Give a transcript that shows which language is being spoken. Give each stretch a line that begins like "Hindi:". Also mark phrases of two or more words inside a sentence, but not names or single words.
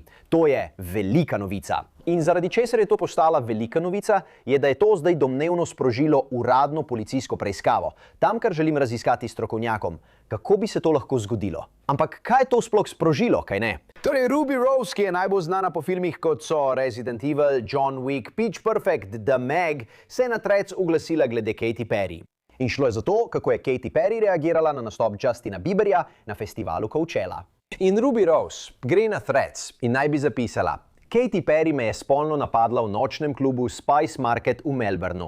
Slovenian: To je velika novica. In zaradi česar je to postala velika novica, je, da je to zdaj domnevno sprožilo uradno policijsko preiskavo. Tam, kar želim raziskati strokovnjakom, kako bi se to lahko zgodilo. Ampak kaj je to sploh sprožilo, kaj ne? Torej, Ruby Rose, ki je najbolj znana po filmih kot so
English: Resident Evil, John Wick, Pitch Perfect, The Meg,
Slovenian: se je na trec oglasila glede Katy Perry. In šlo je za to, kako je Katy Perry reagirala na nastop Justina Bieberja na festivalu Coachella. In Ruby Rose gre na threads in naj bi zapisala: Katy Perry me je spolno napadla v nočnem klubu Spice Market v Melbourneu.